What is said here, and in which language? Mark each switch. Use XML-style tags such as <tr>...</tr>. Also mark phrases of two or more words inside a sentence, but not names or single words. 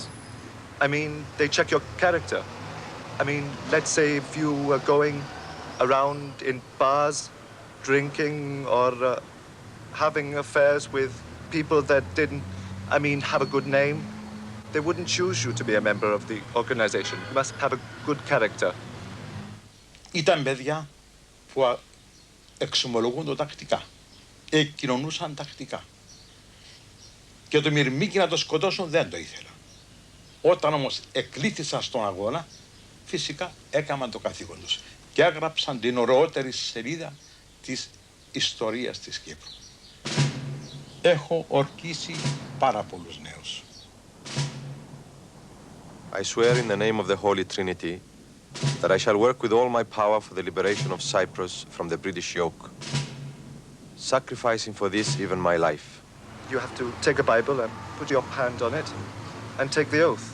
<en>I mean, they check your character. I mean, let's say if you were going around in bars, drinking or having affairs with people that didn't, have a good name, they wouldn't choose you to be a member of the organization. You must have a good character.</en> <el>Ήταν παιδιά που εξομολογούνται τακτικά, εκκοινωνούσαν τακτικά. Και το μυρμήγκι να το σκοτώσουν δεν το ήθελα. Όταν όμως εκλήθησαν στον αγώνα, φυσικά έκαναν το καθήκον τους και έγραψαν την ωραιότερη σελίδα της ιστορίας της Κύπρου. Έχω ορκίσει πάρα πολλούς νέους.</el> <en>I swear in the name of the Holy Trinity that I shall work with all my power for the liberation of Cyprus from the British yoke, sacrificing for this even my life. You have to take a Bible and put your hand on it and take the oath.</en>